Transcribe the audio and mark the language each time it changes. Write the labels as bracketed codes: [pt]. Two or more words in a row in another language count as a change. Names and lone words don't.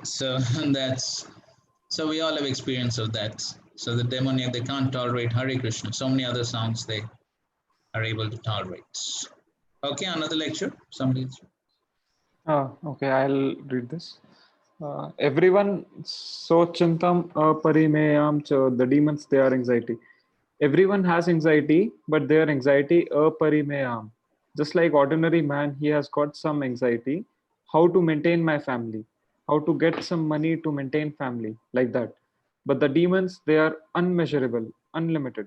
[en] So so we all have experience of that. So the demoniac, they can't tolerate Hare Krishna. So many other sounds they are able to tolerate. Okay, another lecture. Somebody else. Okay, I'll read this. Everyone so [sa] chintam aparimeyam cha, [en] the demons, they are anxiety. Everyone has anxiety, but their anxiety aparimeyam. Just like ordinary man, he has got some anxiety. How to maintain my family? How to get some money to maintain family? Like that. But the demons, they are unmeasurable, unlimited.